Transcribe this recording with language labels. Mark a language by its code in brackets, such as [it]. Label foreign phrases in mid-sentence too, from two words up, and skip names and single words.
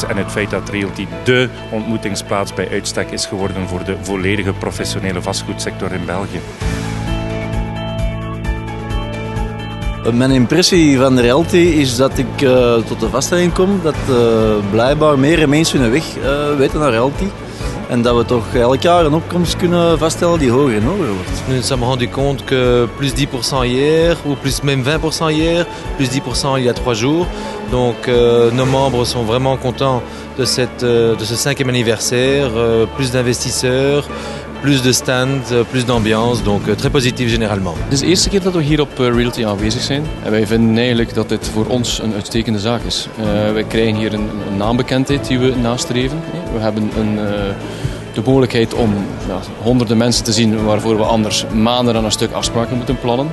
[nl] En het feit dat Realty dé ontmoetingsplaats bij uitstek is geworden voor de volledige professionele vastgoedsector in België. Mijn impressie van de Realty is dat ik tot de vaststelling kom dat blijkbaar meer mensen hun weg weten naar Realty. En dat we toch elk jaar een opkomst kunnen vaststellen die hoger en hoger wordt. [fr] Nous nous sommes rendus compte que plus 10% hier, ou plus même 20% hier, plus 10% il y a 3 jours. Donc nos membres sont vraiment contents de ce 5e anniversaire, plus d'investisseurs, plus de stands, plus d'ambiance, donc très positief généralement. [nl] Het is de eerste keer dat we hier op Realty aanwezig zijn en wij vinden eigenlijk dat dit voor ons een uitstekende zaak is. Wij krijgen hier een naambekendheid die we nastreven. We hebben de mogelijkheid om honderden mensen te zien waarvoor we anders maanden aan een stuk afspraken moeten plannen.